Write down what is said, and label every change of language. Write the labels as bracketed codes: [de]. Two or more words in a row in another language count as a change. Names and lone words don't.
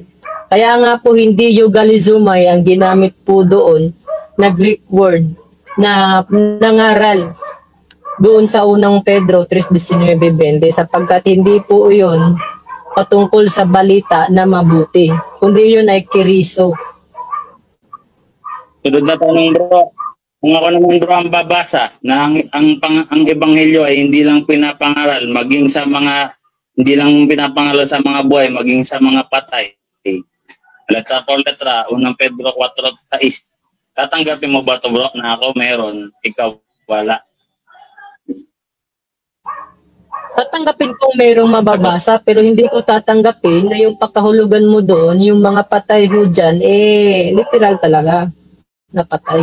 [tl] Kaya nga po hindi eugalizumai ang ginamit po doon na [en] Greek word [tl] na nangaral doon sa unang Pedro 3:19-20 sapagkat hindi po yun patungkol sa balita na mabuti, kundi yun ay kiriso. Sunod na tanong, bro. Kung ako naman, bro, ang babasa na ang ebanghelyo ay hindi lang pinapangaral, maging sa mga, hindi lang pinapangaral sa mga buhay, maging sa mga patay. [es] Letra por letra, [tl] unang Pedro 4:6. Tatanggapin mo ba ito, bro, na ako meron, ikaw wala? Tatanggapin kong mayroong mababasa pero hindi ko tatanggapin na yung pagkahulugan mo doon, yung mga patay ho dyan, literal talaga na patay.